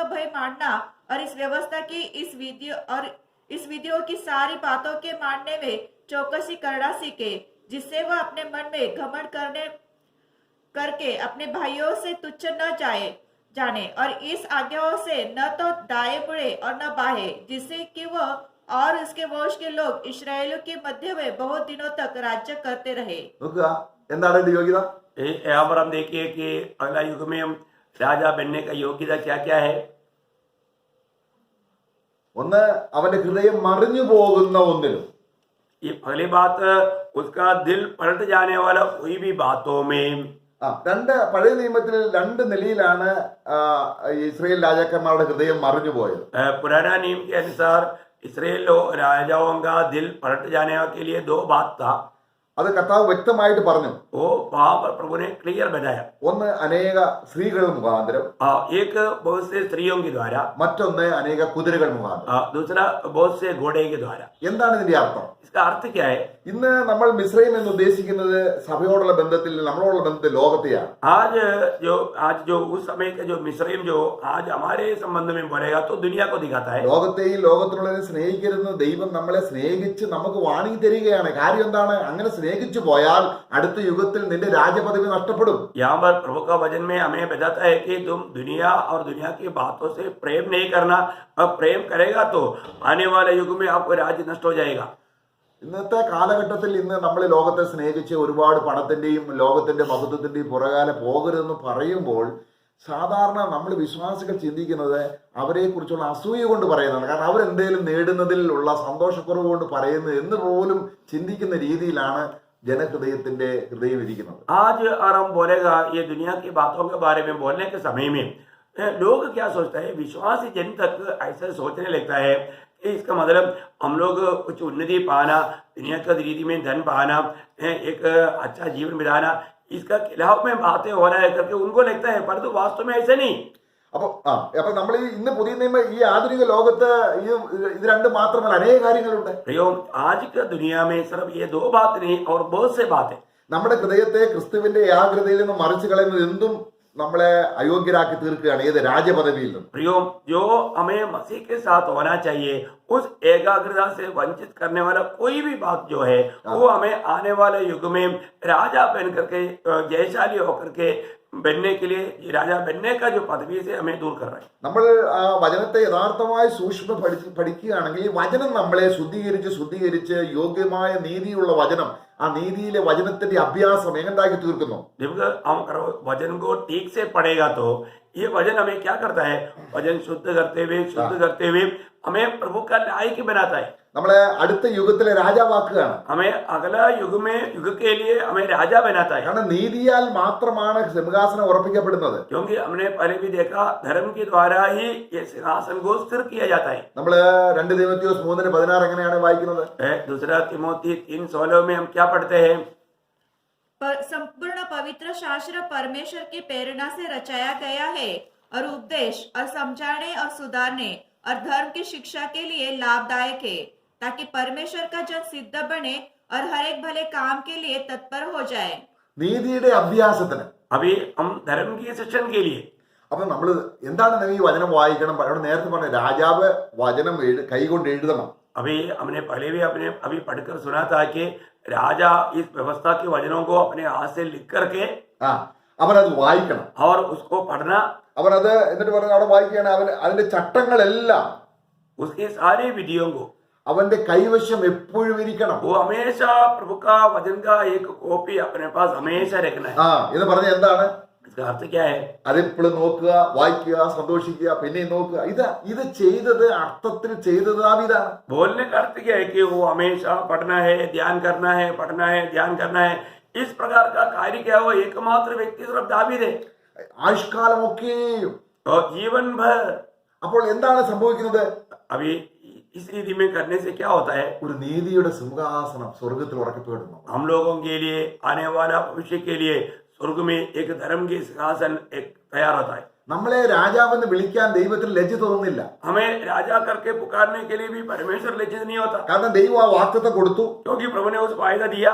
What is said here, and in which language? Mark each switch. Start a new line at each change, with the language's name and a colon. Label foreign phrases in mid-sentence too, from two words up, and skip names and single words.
Hindi: भय मानना और इस व्यवस्था की इस विधियों की सारी बातों के मानने में चौकसी करना सीखे, जिससे वह अपने मन में घमंड करके अपने भाइयों से तुच्छ न जाने, और इस आज्ञाओं से न तो दाएं मुड़े और न बाहें, जिससे कि वह और उसके वंश के लोग इस्राएलियों के मध्य में बहुत दिनों तक राज्य करते रहे.
Malayalam: നോക്കുക എന്താണ് എന്റെ യോഗ്യത.
Hindi: यहाँ पर हम देखिए कि अगला युग में हम राजा बनने का योग्यता क्या क्या है.
Malayalam: ഒന്ന്, അവന്റെ ഹൃദയം മറിഞ്ഞു പോകുന്ന ഒന്നിലും,
Hindi: ये पहली बात, उसका दिल पलट जाने वाला कोई भी बातों में.
Malayalam: രണ്ട്, പഴയ നിയമത്തിൽ 2 നിലയിലാണ് ഇസ്രായേൽ രാജാക്കന്മാരുടെ ഹൃദയം മറിഞ്ഞു പോയത്.
Hindi: पुराना नियम के अनुसार इसराइल राजाओं का दिल पलट जाने के लिए 2 बात था.
Malayalam: അത് കർത്താവ് വ്യക്തമായിട്ട് പറഞ്ഞു.
Hindi: वो वहां पर प्रभु ने क्लियर बताया.
Malayalam: ഒന്ന്, അനേക സ്ത്രീകൾ മുഖാന്തരം.
Hindi: एक बहुत से स्त्रियों के द्वारा.
Malayalam: മറ്റൊന്ന്, അനേക കുതിരകൾ മുഖാന്തരം.
Hindi: दूसरा बहुत से घोड़े के द्वारा.
Malayalam: എന്താണ് ഇതിന്റെ അർത്ഥം?
Hindi: इसका अर्थ क्या है?
Malayalam: ഇന്ന് നമ്മൾ മിസ്രൈം എന്ന് ഉദ്ദേശിക്കുന്നത് സഭയോടുള്ള ബന്ധത്തിൽ, നമ്മളോടുള്ള ബന്ധത്തിൽ ലോകത്തെയാണ്.
Hindi: आज जो उस समय का जो मिस्रैम जो आज हमारे संबंध में बोलेगा तो दुनिया को दिखाता है.
Malayalam: ലോകത്തെയും ലോകത്തിലുള്ളവരെ സ്നേഹിക്കരുതെന്ന് ദൈവം നമ്മളെ സ്നേഹിച്ച് നമുക്ക് വാണിംഗ് തരികയാണ്. കാര്യം എന്താണ്? അങ്ങനെ സ്നേഹിച്ചു പോയാൽ അടുത്ത യുഗത്തിൽ നിന്റെ രാജപദവി നഷ്ടപ്പെടും.
Hindi: यहाँ पर प्रभु का वचन में हमें बताता है कि तुम दुनिया और दुनिया की बातों से प्रेम नहीं करना, और प्रेम करेगा तो आने वाले युग में आपको राज्य नष्ट हो जाएगा.
Malayalam: ഇന്നത്തെ കാലഘട്ടത്തിൽ ഇന്ന് നമ്മൾ ലോകത്തെ സ്നേഹിച്ച് ഒരുപാട് പണത്തിന്റെയും ലോകത്തിന്റെ മഹത്വത്തിന്റെയും പുറകാലെ പോകരുതെന്ന് പറയുമ്പോൾ സാധാരണ നമ്മൾ വിശ്വാസികൾ ചിന്തിക്കുന്നത് അവരെ കുറിച്ചുള്ള അസൂയ കൊണ്ട് പറയുന്നതാണ്. കാരണം അവരെന്തേലും നേടുന്നതിൽ ഉള്ള സന്തോഷക്കുറവ് കൊണ്ട് പറയുന്നത് എന്ന് പോലും ചിന്തിക്കുന്ന രീതിയിലാണ് जनहृदयത്തിന്റെ ഹൃദയം ഇരിക്കുന്നത്.
Hindi: आज और हम बोलेगा ये दुनिया की बातों के बारे में बोलने के समय में लोग क्या सोचता है, विश्वासी जन तक ऐसा सोचने लगता है कि इसका मतलब हम लोग कुछ उन्नति पाना, दुनिया का रीति में धन पाना, एक अच्छा जीवन बिताना, इसका खिलाफ में बातें हो रहा है करके उनको लगता है, परंतु वास्तव में ऐसे नहीं।
Malayalam: അപ്പൊ നമ്മൾ ഇന്ന് പുതിയ നിയമ ഈ ആധുനിക ലോകത്ത് ഇത് രണ്ട് മാത്രമല്ല അനേക കാര്യങ്ങളുണ്ട്.
Hindi: प्रियो, आज की दुनिया में सिर्फ ये 2 बात नहीं और बहुत से बात है।
Malayalam: നമ്മുടെ ഹൃദയത്തെ ക്രിസ്തുവിന്റെ ഏകാഗ്രതയിൽ നിന്ന് മറിച്ചു കളയുന്നത് എന്തും നമ്മളെ അയോഗ്യരാക്കി തീർക്കുകയാണ് ഏത് രാജപദവിയിൽ നിന്നും.
Hindi: प्रियो, जो हमें मसीह के साथ होना चाहिए उस एकाग्रता से वंचित करने वाला कोई भी बात जो है वो हमें आने वाले युग में राजा बन करके जयशाली होकर के बनने के लिए, राजा बनने का जो पदवी से हमें दूर कर रहा है।
Malayalam: നമ്മൾ ആ വചനത്തെ യഥാർത്ഥമായി സൂക്ഷ്മ പഠിക്കുകയാണെങ്കിൽ ഈ വചനം നമ്മളെ ശുദ്ധീകരിച്ച് യോഗ്യമായ നീതിയുള്ള വചനം, ആ നീതിയിലെ വചനത്തിന്റെ അഭ്യാസം എങ്ങനെയാക്കി തീർക്കുന്നു.
Hindi: जब हम वचन को ठीक से पढ़ेगा तो ये वचन हमें क्या करता है, वचन शुद्ध करते हुए हमें प्रभु का लायक बनाता है,
Malayalam: നമ്മളെ അടുത്ത യുഗത്തിലെ രാജാവാക്കുകയാണ്.
Hindi: हमें अगला युग के लिए हमें राजा बनाता है।
Malayalam: കാരണം നീതിയാൽ മാത്രമാണ് സിംഹാസനം ഉറപ്പിക്കപ്പെടുന്നത്.
Hindi: क्योंकि हमने पहले भी देखा धर्म के द्वारा ही ये सिंहासन को स्थिर किया जाता है।
Malayalam: നമ്മള് 2 തിമോത്തിയോസ് 3:16 എങ്ങനെയാണ് വായിക്കുന്നത്?
Hindi: दूसरा तिमोथी 3:16 में हम क्या पढ़ते हैं? संपूर्ण पवित्र शास्त्र परमेश्वर की प्रेरणा से रचाया गया है और उपदेश और समझाने और सुधारने और धर्म की शिक्षा के लिए लाभदायक है, ताकि परमेश्वर का जन सिद्ध बने और हर एक भले काम के लिए तत्पर हो जाए।
Malayalam: നീതിയുടെ അഭ്യാസത്തിന്
Hindi: अभी हम धर्म की शिक्षण के लिए,
Malayalam: അപ്പൊ നമ്മൾ എന്താണ് ഈ വചനം വായിക്കണം? അവിടെ നേരത്തെ പറഞ്ഞ രാജാവ് വചനം കൈകൊണ്ട് എഴുതണം.
Hindi: अभी हमने पहले भी अभी पढ़कर सुना था कि राजा इस व्यवस्था के वचनों को अपने हाथ से लिख करके
Malayalam: അവനത് വായിക്കണം.
Hindi: और उसको पढ़ना,
Malayalam: അവനത് എന്നിട്ട് പറഞ്ഞ അവിടെ വായിക്കുകയാണ്, അവൻ അതിന്റെ ചട്ടങ്ങളെല്ലാം
Hindi: उसके सारे विधियों को
Malayalam: അവന്റെ കൈവശം എപ്പോഴും ഇരിക്കണം.
Hindi: वो हमेशा प्रभु का वचन का एक कॉपी अपने पास हमेशा रखना है।
Malayalam: എന്ന് പറഞ്ഞ എന്താണ്?
Hindi: इसका अर्थ क्या है?
Malayalam: അതെപ്പോഴും നോക്കുക, വായിക്കുക, സന്തോഷിക്കുക, പിന്നെയും നോക്കുക. ഇത് ചെയ്തത് അർത്ഥത്തിൽ ചെയ്തത് ദാവീദാണ്.
Hindi: बोलने का अर्थ क्या है कि वो हमेशा पढ़ना है, ध्यान करना है, पढ़ना है, ध्यान करना है, इस प्रकार का कार्य क्या वो एकमात्र व्यक्ति सिर्फ दावीद है
Malayalam: ആയുഷ്കാലമൊക്കെയും
Hindi: और जीवन भर।
Malayalam: അപ്പോൾ എന്താണ് സംഭവിക്കുന്നത്?
Hindi: अभी इस रीति में करने से क्या होता है?
Malayalam: ഒരു നീതിയുടെ സിംഹാസനം സ്വർഗത്തിൽ ഉറക്കപ്പെടുന്നു.
Hindi: हम लोगों के लिए आने वाला भविष्य के लिए स्वर्ग में एक धर्म की सिंहासन एक तैयार होता है।
Malayalam: നമ്മളെ രാജാവെന്ന് വിളിക്കാൻ ദൈവത്തിന് ലജ്ജ തോന്നുന്നില്ല.
Hindi: हमें राजा करके पुकारने के लिए भी परमेश्वर लज्जित नहीं होता,
Malayalam: കാരണം ദൈവം ആ വാഗ്ദത്തം കൊടുത്തു.
Hindi: क्योंकि प्रभु ने उस वायदा दिया,